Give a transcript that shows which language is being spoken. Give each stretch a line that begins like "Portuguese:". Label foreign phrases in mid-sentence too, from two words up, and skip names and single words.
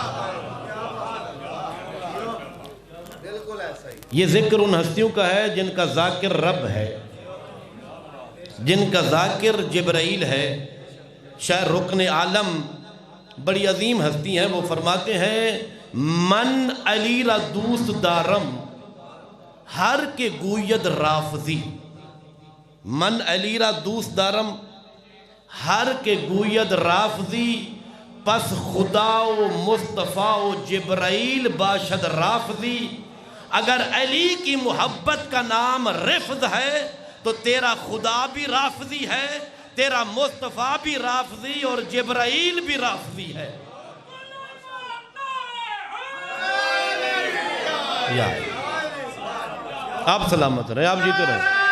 Urdu: یہ ذکر ان ہستیوں کا ہے جن کا ذاکر رب ہے، جن کا ذاکر جبرائیل ہے۔ شاہ رکن عالم بڑی عظیم ہستی ہیں، وہ فرماتے ہیں
Persian: من علی را دوست دارم ہر کے گوید رافضی، من علی را دوست دارم ہر کے گوید رافضی، پس خدا و مصطفیٰ و جبرائیل باشد رافضی۔
Urdu: اگر علی کی محبت کا نام رفض ہے تو تیرا خدا بھی رافضی ہے، تیرا مصطفیٰ بھی رافضی اور جبرائیل بھی رافضی ہے۔ یا آپ سلامت رہے، آپ جیتے رہے۔